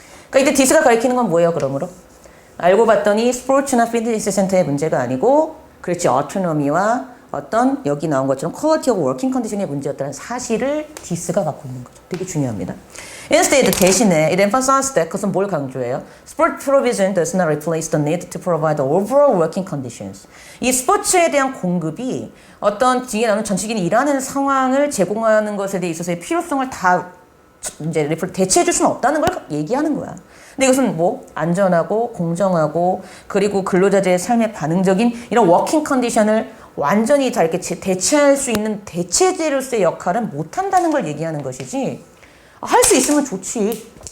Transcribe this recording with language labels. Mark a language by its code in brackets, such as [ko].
[ko] 그러니까 이때 디스가 가리키는 건 뭐예요, 그러므로? 알고 봤더니 스포츠나 피트니스 센터의 문제가 아니고, 그렇지, 오토노미와 어떤 여기 나온 것처럼 퀄리티 오브 워킹 컨디션의 문제였다는 사실을 디스가 갖고 있는 거죠. 되게 중요합니다. [en] Instead, [ko] 대신에 [en] it emphasizes that [ko] 그것은 뭘 강조해요? [en] Sport provision does not replace the need to provide overall working conditions. [ko] 이 스포츠에 대한 공급이 어떤 뒤에 나오는 전체적인 일하는 상황을 제공하는 것에 대해 있어서의 필요성을 다 이제 대체해 줄 수는 없다는 걸 얘기하는 거야. 근데 이것은 뭐 안전하고 공정하고 그리고 근로자들의 삶에 반응적인 이런 워킹 컨디션을 완전히 다 이렇게 대체할 수 있는 대체제로서의 역할은 못한다는 걸 얘기하는 것이지 할 수 있으면 좋지.